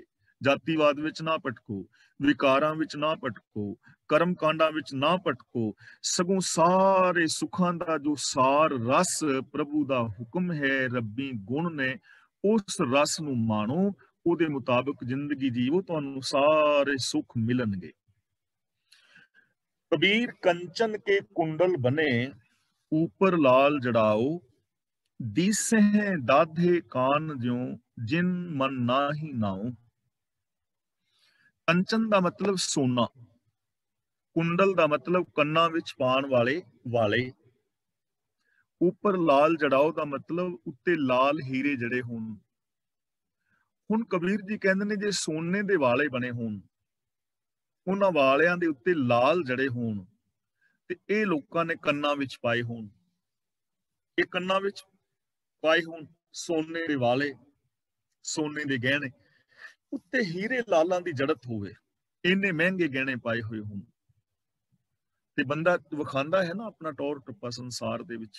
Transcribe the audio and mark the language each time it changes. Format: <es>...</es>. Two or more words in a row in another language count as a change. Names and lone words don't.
<pa>ਜਾਤੀਵਾਦ ਵਿੱਚ ਨਾ ਭਟਕੋ, ਵਿਕਾਰਾਂ ਵਿੱਚ ਨਾ ਭਟਕੋ, ਕਰਮ ਕਾਂਡਾਂ ਵਿੱਚ ਨਾ ਭਟਕੋ, ਸਗੋਂ ਸਾਰੇ ਸੁੱਖਾਂ ਦਾ ਜੋ ਸਾਰ ਰਸ ਪ੍ਰਭੂ ਦਾ ਹੁਕਮ ਹੈ, ਰੱਬੀ ਗੁਣ ਨੇ, ਉਸ ਰਸ ਨੂੰ ਮਾਣੋ, ਉਹਦੇ ਮੁਤਾਬਕ ਜ਼ਿੰਦਗੀ ਜੀਵੋ, ਤੁਹਾਨੂੰ ਸਾਰੇ ਸੁੱਖ ਮਿਲਣਗੇ।</pa> <hi>कबीर कंचन के कुंडल बने, ऊपर लाल जड़ाओ, दीसे दाधे कान ज्यों, जिन मन ना ही नाओ।</hi> <pa>ਕੰਚਨ ਕਾ ਮਤਲਬ ਸੋਨਾ, ਕੁੰਡਲ ਕਾ ਮਤਲਬ ਕੰਨਾਂ ਵਿੱਚ ਪਾਉਣ ਵਾਲੇ ਵਾਲੇ,</pa> <hi>ऊपर लाल जड़ाओ</hi> <pa>ਕਾ ਮਤਲਬ ਉੱਤੇ ਲਾਲ ਹੀਰੇ ਜੜੇ ਹੋਣ। ਹੁਣ ਕਬੀਰ ਜੀ ਕਹਿੰਦੇ ਨੇ ਜੇ ਸੋਨੇ ਦੇ ਵਾਲੇ ਬਣੇ ਹੋਣ, ਉਹਨਾਂ ਵਾਲਿਆਂ ਦੇ ਉੱਤੇ ਲਾਲ ਜੜੇ ਹੋਣ, ਤੇ ਇਹ ਲੋਕਾਂ ਨੇ ਕੰਨਾਂ ਵਿੱਚ ਪਾਏ ਹੋਣ, ਇਹ ਕੰਨਾਂ ਵਿੱਚ ਪਾਏ ਹੋਣ ਸੋਨੇ ਦੇ ਵਾਲੇ, ਸੋਨੇ ਦੇ ਗਹਿਣੇ, ਉੱਤੇ ਹੀਰੇ ਲਾਲਾਂ ਦੀ ਜੜਤ ਹੋਵੇ, ਇੰਨੇ ਮਹਿੰਗੇ ਗਹਿਣੇ ਪਾਏ ਹੋਏ ਹੋਣ, ਤੇ ਬੰਦਾ ਵਿਖਾਉਂਦਾ ਹੈ ਨਾ ਆਪਣਾ ਟੌਰ ਟੱਪਾ ਸੰਸਾਰ ਦੇ ਵਿੱਚ।</pa>